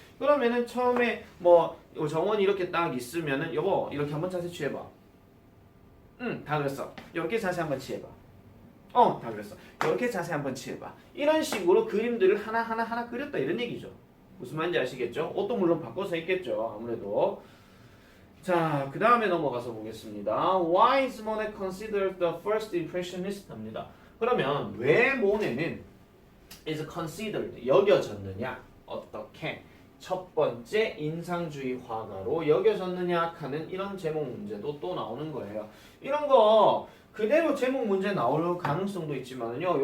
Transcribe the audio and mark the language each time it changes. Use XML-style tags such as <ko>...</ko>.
<ko>그러면은 처음에 뭐 정원이 이렇게 딱 있으면은 여보 이렇게 한번 자세 취해봐. 응, 다 그랬어. 이렇게 자세 한번 취해봐. 다 그랬어. 이렇게 자세 한번 취해봐. 이런 식으로 그림들을 하나 그렸다 이런 얘기죠. 무슨 말인지 아시겠죠? 옷도 물론 바꿔서 했겠죠. 아무래도. 자, 그 다음에 넘어가서 보겠습니다.</ko> <en>Why is Monet considered the first impressionist?</en> <ko>합니다. 그러면 왜 모네는</ko> <en>is considered</en> <ko>여겨졌느냐? 어떻게? 첫 번째 인상주의 화가로 여겨졌느냐 하는 이런 제목 문제도 또 나오는 거예요. 이런 거 그대로 제목 문제 나올 가능성도 있지만요.</ko>